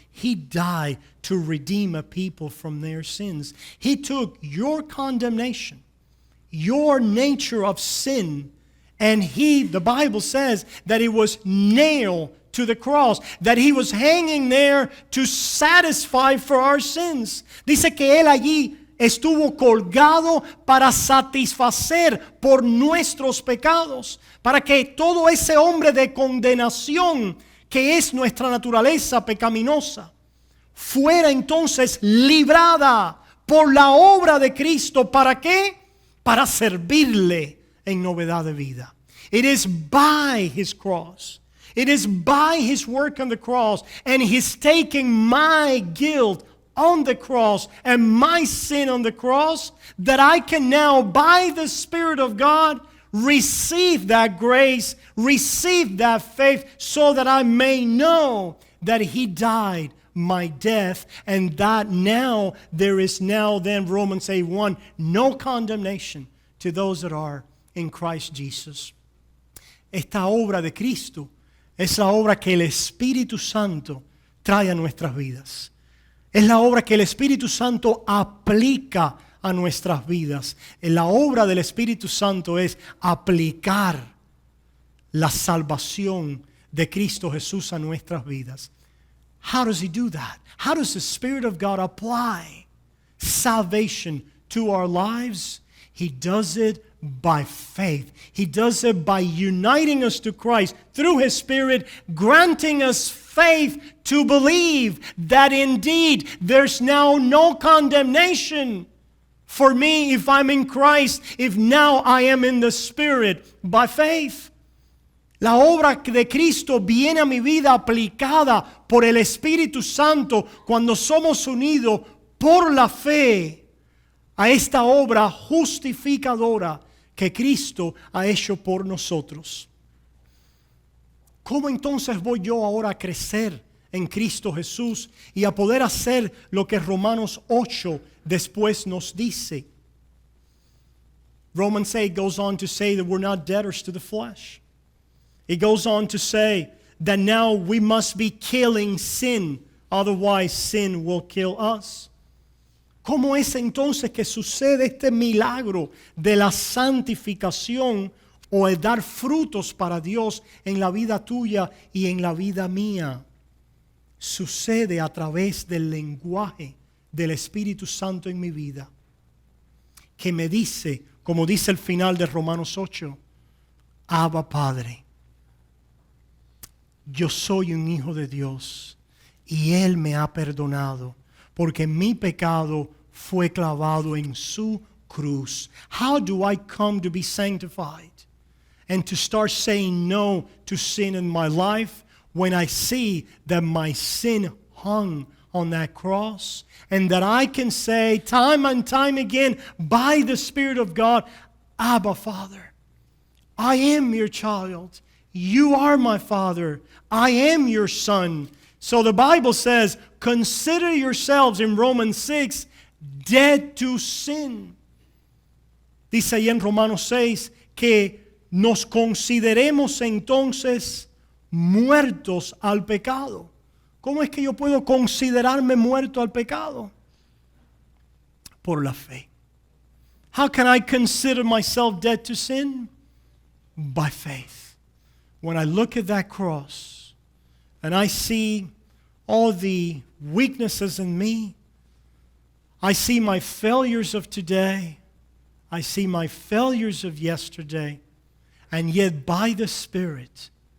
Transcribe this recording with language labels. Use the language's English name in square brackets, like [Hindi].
[English] He died to redeem a people from their sins. He took your condemnation, your nature of sin, and the Bible says that he was nailed to the cross, that he was hanging there to satisfy for our sins. [Spanish] Dice que él allí estuvo colgado para satisfacer por nuestros pecados, para que todo ese hombre de condenación que es nuestra naturaleza pecaminosa fuera entonces librada por la obra de Cristo. ¿Para qué? Para servirle en novedad de vida. [English] It is by his cross. It is by his work on the cross and his taking my guilt on the cross and my sin on the cross that I can now, by the Spirit of God, receive that grace, receive that faith, so that I may know that he died my death, and that now there is now then, Romans 8:1, no condemnation to those that are in Christ Jesus. [Spanish] Esta obra de Cristo es la obra que el Espíritu Santo trae a nuestras vidas. Es la obra que el Espíritu Santo aplica a nuestras vidas. La obra del Espíritu Santo es aplicar la salvación de Cristo Jesús a nuestras vidas. [English] How does he do that? How does the Spirit of God apply salvation to our lives? He does it by faith. He does it by uniting us to Christ through his Spirit, granting us faith to believe that indeed there's now no condemnation for me if I'm in Christ, if now I am in the Spirit by faith. [Spanish] La obra de Cristo viene a mi vida aplicada por el Espíritu Santo cuando somos unidos por la fe a esta obra justificadora que Cristo ha hecho por nosotros. ¿Cómo entonces voy yo ahora a crecer en Cristo Jesús y a poder hacer lo que Romanos 8 después nos dice? [English] Romans 8 goes on to say that we're not debtors to the flesh. It goes on to say that now we must be killing sin, otherwise sin will kill us. [Spanish] ¿Cómo es entonces que sucede este milagro de la santificación o el dar frutos para Dios en la vida tuya y en la vida mía? Sucede a través del lenguaje del Espíritu Santo en mi vida, que me dice, como dice el final de Romanos 8, Abba Padre. Yo soy un hijo de Dios y Él me ha perdonado porque mi pecado fue clavado en su cruz. [English] How do I come to be sanctified and to start saying no to sin in my life when I see that my sin hung on that cross and that I can say time and time again by the Spirit of God, Abba Father, I am your child. You are my Father. I am your Son. So the Bible says, consider yourselves in Romans 6 dead to sin. [Spanish] Dice ahí en Romanos 6 que nos consideremos entonces muertos al pecado. ¿Cómo es que yo puedo considerarme muerto al pecado? Por la fe. [English] How can I consider myself dead to sin? By faith. When I look at that cross and I see all the weaknesses in me, I see my failures of today, I see my failures of yesterday, and yet by the Spirit,